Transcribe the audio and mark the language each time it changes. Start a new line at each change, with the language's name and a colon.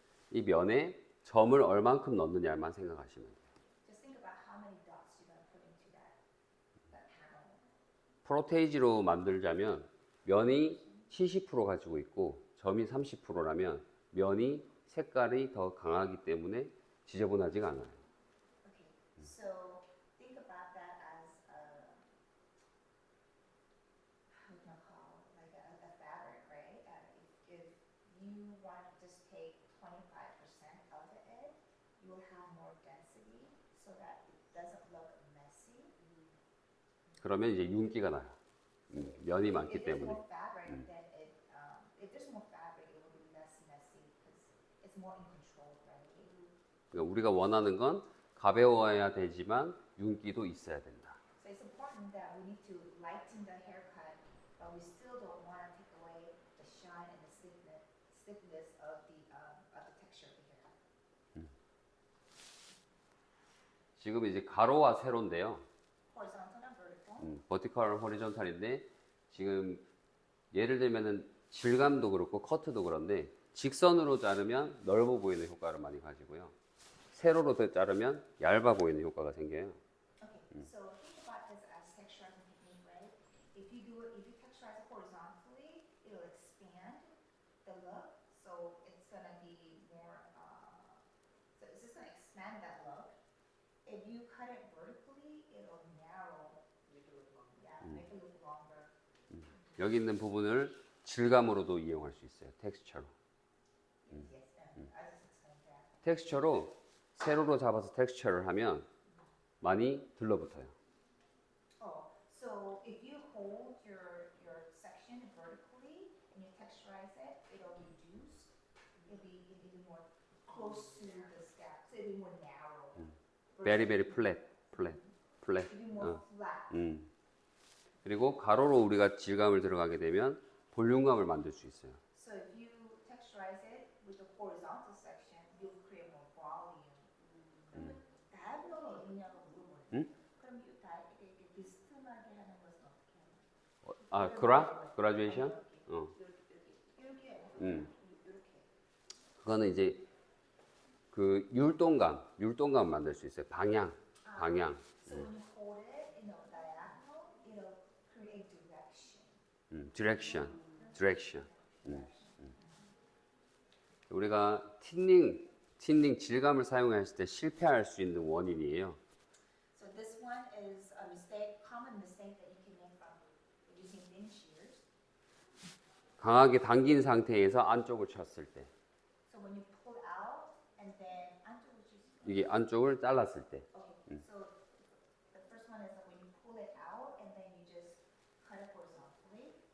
Korean: 이 면에 점을 얼만큼 넣느냐만 생각하시면 돼요.
English: Just think about how many dots you're gonna put into that panel.
Korean: 프로테이지로 만들자면 면이 70% 가지고 있고 점이 30%라면 면이 색깔이 더 강하기 때문에 지저분하지가 않아요.
English: Okay, so think about that as how do you call like a fabric, right? If you want to just take 25% of it, you will have more density so that it doesn't look messy.
Korean: 그러면 이제 윤기가 나요. 면이 많기
English: If there's
Korean: 때문에.
English: more fabric, then if there's more fabric, it will be less messy because it's more in control, right?
Korean: 그러니까 우리가 원하는 건 가벼워야 되지만 윤기도 있어야 된다.
English: So it's important that we need to lighten the haircut, but we still don't want to take away the shine and the stiffness of the texture of the hair.
Korean: 지금 이제 가로와 세로인데요.
English: Horizontal and vertical.
Korean: 버티컬 호리존탈인데 지금 예를 들면은 질감도 그렇고 커트도 그런데 직선으로 자르면 넓어 보이는 효과를 많이 가지고요. 세로로 자르면 얇아 보이는 효과가 생겨요.
English: Okay, so think about this as texturizing technique, right? If you texturize it horizontally, it'll expand the look, so it's gonna be more. So it's just gonna expand that look. If you cut it vertically, it'll narrow. Make it look longer. Yeah, make it look longer.
Korean: 여기 있는 부분을 질감으로도 이용할 수 있어요. 텍스처로.
English: Yes, and I just explained that.
Korean: 텍스처로 세로로 잡아서 텍스처를 하면 많이 들러붙어요.
English: Oh, so if you hold your section vertically and you texturize it, it'll reduce. It'll be more close to the scalp, so it'll be more narrow. Very very flat. It'll be more flat.
Korean: 그리고 가로로 우리가 질감을 들어가게 되면 볼륨감을 만들 수 있어요.
English: So if you texturize it with the horizontal section, you'll create more volume.
Korean: 그러면 다이어트가 있냐고 물어보네. 그럼 이 다이어트 이렇게 비스듬하게 하는 것은 어떻게 하나요? 그라듀에이션? 이렇게. 그거는 이제 그 율동감 만들 수 있어요. 방향.
English: So when you hold it in a diagonal, it'll create direction. 디렉션.
Korean: 우리가 틴닝 질감을 사용했을 때 실패할 수 있는 원인이에요.
English: So this one is a common mistake that you can make from using thin shears.
Korean: 강하게 당긴 상태에서 안쪽을 쳤을 때,
English: So when you pull out and then
Korean: 안쪽으로 칠 이게 안쪽을 잘랐을 때,
English: Okay, so the first one is that when you pull it out and then you just cut it horizontally.